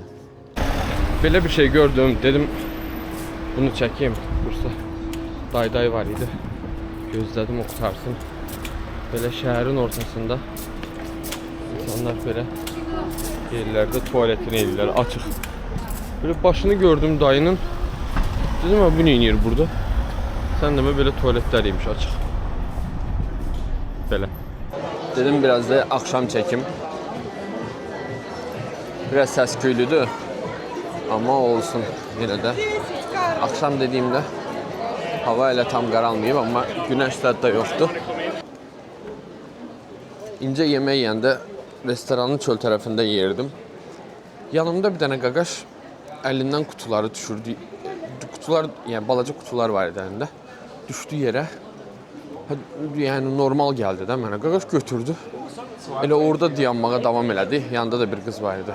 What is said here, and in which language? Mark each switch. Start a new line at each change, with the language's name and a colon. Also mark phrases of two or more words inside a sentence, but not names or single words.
Azerbaijani: Belə bir şey gördüm, dedim bunu çəkeyim. Bursa dayday var idi. Gözlədim o qutarsın. Belə şəhərin ortasında insanlar belə yerlərdə tualetini edirlər, açıq.
Turkish: Böyle başını gördüm dayının. Dedim bu ne iniyor burada? Sen de böyle tuvaletleriymiş açık. Böyle. Dedim biraz da akşam çekim. Biraz ses köylüdü. Ama olsun yine de.
Azerbaijani: Akşam dediğimde hava ile tam qaralmayıb ama güneş də yoktu. İnce yemeği yiyəndə restoranın çöl tərəfində yerdim. Yanımda bir dənə qaqaş əlindən kutuları düşürdü. Kutular, yani balaca kutular var əlində. Düşdü yerə. Yəni normal gəldi də mənə. Qaqaş götürdü. Elə orada dayanmağa davam elədi. Yanında da bir qız var idi.